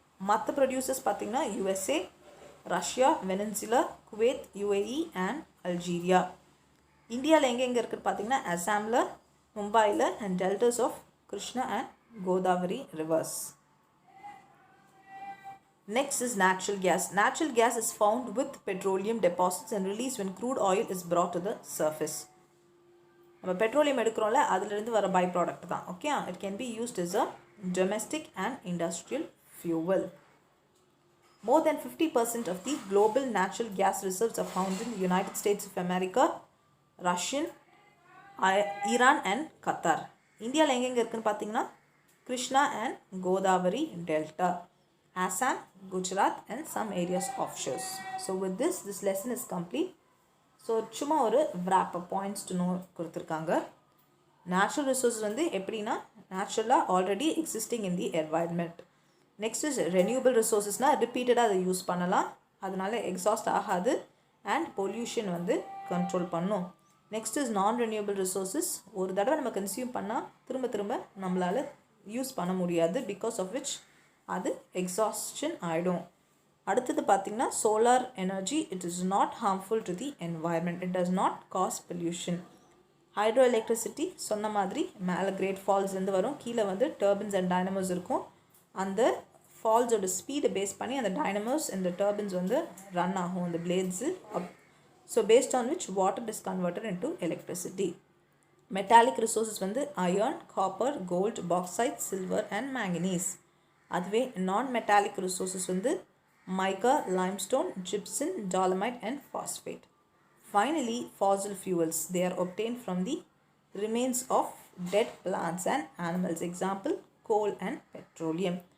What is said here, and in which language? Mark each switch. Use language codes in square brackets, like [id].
[ta] மற்ற ப்ரொடியூசர்ஸ் பார்த்திங்கன்னா USA, Russia, வெனின்சுலா, Kuwait, UAE and Algeria. இந்தியாவில் எங்கெங்கே இருக்குது பார்த்திங்கன்னா அசாமில், மும்பையில் [en] and deltas of Krishna and Godavari rivers. Next is natural gas. Natural gas is found with petroleum deposits and released when crude oil is brought to the surface. [ta] நம்ம petroleum எடுக்கிறோம்ல அதிலிருந்து வர by product தான். [en] Okay, it can be used as a domestic and industrial fuel. More than 50% of the global natural gas reserves are found in the United States of America, Russia, Iran and Qatar. [ta] இந்தியாவில் எங்கெங்கே இருக்குன்னு பார்த்தீங்கன்னா Krishna and Godavari delta, Assam, Gujarat [en] and some areas offshores. So with this lesson is complete. ஸோ சும்மா ஒரு wrap up points to know கொடுத்துருக்காங்க. Natural resources வந்து எப்படின்னா நேச்சுரலாக already existing in the environment. [ta] Next is renewable ரிசோர்ஸஸ்னால் ரிப்பீட்டடாக அதை யூஸ் பண்ணலாம், அதனால எக்ஸாஸ்ட் ஆகாது அண்ட் பொல்யூஷன் வந்து கண்ட்ரோல் பண்ணும். நெக்ஸ்ட் இஸ் நான் ரெனியூபிள் ரிசோர்ஸஸ், ஒரு தடவை நம்ம கன்சியூம் பண்ணால் திரும்ப திரும்ப நம்மளால் யூஸ் பண்ண முடியாது, பிகாஸ் ஆஃப் விச் அது எக்ஸாஸ்ஷன் ஆகிடும். அடுத்தது பார்த்திங்கன்னா [en] Solar energy, it is not harmful to the environment, it does not cause pollution. [ta] Hydro electricity சொன்ன மாதிரி மேலே கிரேட் ஃபால்ஸ்லேருந்து வரும், கீழே வந்து டர்பின்ஸ் அண்ட் டைனமோஸ் இருக்கும். அந்த ஃபால்ஸோட ஸ்பீடை பேஸ் பண்ணி அந்த டைனமோஸ் இந்த டர்பின்ஸ் வந்து ரன் ஆகும், அந்த plates. [en] So based on which water is converted into electricity. Metallic resources வந்து iron, copper, gold, bauxite, silver and manganese. அதுவே non metallic resources வந்து mica, limestone, gypsum, dolomite and phosphate. Finally, fossil fuels, they are obtained from the remains of dead plants and animals, example coal and petroleum.